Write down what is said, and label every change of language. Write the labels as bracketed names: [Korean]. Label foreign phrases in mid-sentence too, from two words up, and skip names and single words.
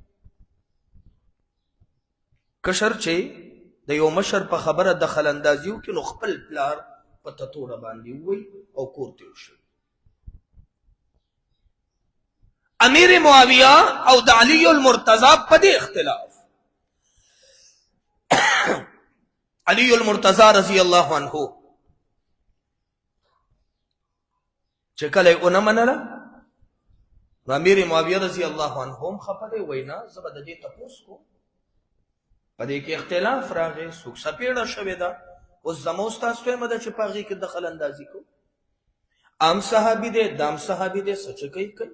[Pashto] کشر چې د یو مشر په خبره دخل اندازي وکړي نو خپل پلار په تتوړه باندې ووایي او کور ته وشي. امیر معاویه او د علی المرتضی په دې اختلاف. علی المرتضی [Arabic] رضی اللہ عنہ [Pashto] چې کله یې ونه منله نو امیر معاویه [Arabic] رضی الله عنه [Pashto] هم خفه دی، وایي نه زه به د دې تپوس کوم. په دې کې اختلاف راغی، څوک سپېړه شوې ده. اوس زما ستاسو یم ده چې په هغې کې دخل اندازي کوو. عام صحابي دی، دام صحابي دی، څه چې کوي کوي.